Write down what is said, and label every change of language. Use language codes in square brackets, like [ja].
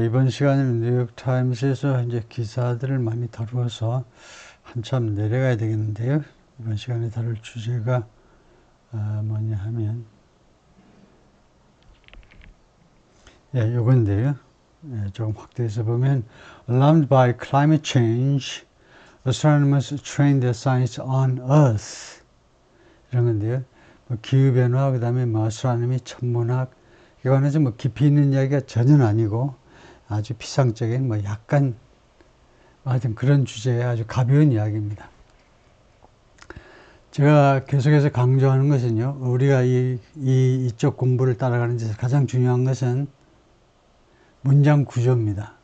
[ko] 이번 시간에는 뉴욕타임스에서 이제 기사들을 많이 다루어서 한참 내려가야 되겠는데요. 이번 시간에 다룰 주제가 뭐냐 하면, 예, 요건데요. 예, 조금 확대해서 보면, [en] Alarmed by climate change, astronomers train their science on Earth. [ko] 이런 건데요. 뭐 기후변화, 그 다음에 뭐 astronomy, 천문학, 이거는 뭐 깊이 있는 이야기가 전혀 아니고 아주 피상적인 뭐 약간 하여튼 그런 주제의 아주 가벼운 이야기입니다. 제가 계속해서 강조하는 것은요, 우리가 이쪽 공부를 따라가는 데서 가장 중요한 것은 문장 구조입니다.